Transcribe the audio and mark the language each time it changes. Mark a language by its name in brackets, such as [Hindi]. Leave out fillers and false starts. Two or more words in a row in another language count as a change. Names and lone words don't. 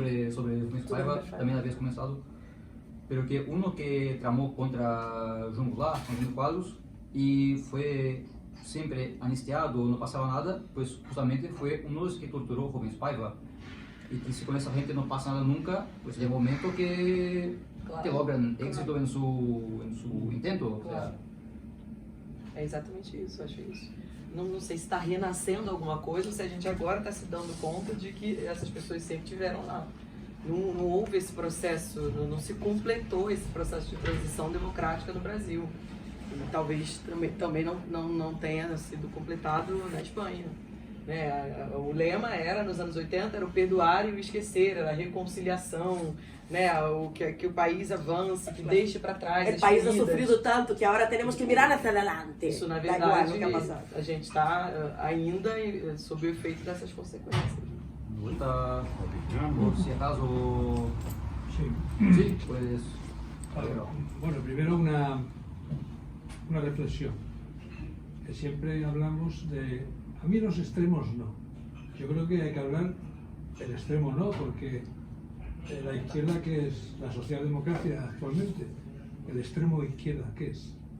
[Spanish] sobre Rubens Paiva también habías comenzado, pero que uno que tramó contra João Goulart, Antônio Quadros, y fue siempre amnistiado, no pasaba nada, pues justamente fue uno de los que torturó Rubens Paiva. Y que si con esa gente no pasa nada nunca, pues llega un momento que logran éxito en su intento. O sea, [Portuguese] É exatamente isso, acho isso. não sei se está renascendo alguma coisa ou se a gente agora está se dando conta de que essas pessoas sempre tiveram lá. Não houve esse processo, não se completou esse processo de transição democrática no Brasil. E talvez também não tenha sido completado na Espanha. Né? O lema era, nos anos 80, era o perdoar e o esquecer, era a reconciliação, né? Que o país avance, que deixe para trás [Spanish] El país ha [Portuguese] feridas. [Spanish] sufrido tanto que ahora tenemos que mirar hacia adelante. [Portuguese] Isso, na [Spanish] Da igual [Portuguese] verdade, [Spanish] lo que ha pasado. [Portuguese] a gente está ainda sob o efeito dessas consequências. [Spanish] Ahorita, Opinamos. por si acaso, Sí. sí, pues, Bueno, primero una reflexión. Que siempre hablamos de... A mí los extremos no. Yo creo que hay que hablar del extremo no, porque la izquierda, que es la socialdemocracia actualmente, el extremo izquierda, ¿qué es?